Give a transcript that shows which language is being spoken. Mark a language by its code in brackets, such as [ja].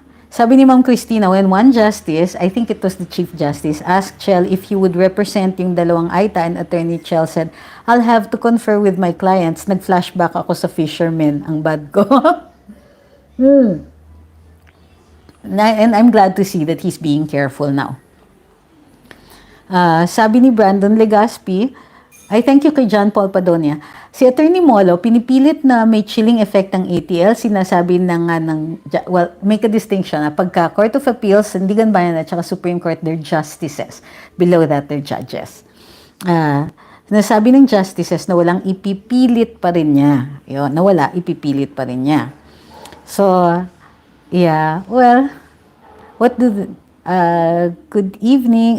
[tl] Sabi ni [en] Ma'am Christina, when one justice, I think it was the Chief Justice, asked Chell if he would represent [tl] yung dalawang [en] Aita, and Attorney Chell said, I'll have to confer with my clients. [tl] Nag-flashback ako sa fisherman, ang bad ko. [en] And I'm glad to see that he's being careful now. [tl] Sabi ni [en] Brandon Legaspi, I thank you kay John Paul Padonia. [tl] Si Attorney Molo, pinipilit na may chilling effect ng ATL, sinasabi [en] make a distinction [tl] na pagka Court of Appeals, Sandigan Bayan at saka Supreme Court, [en] they're justices. Below that, they're judges. [tl] Sinasabi ng justices na walang ipipilit pa rin niya. Yun, ipipilit pa rin niya. So, [en] Yeah, well, what do the, good evening.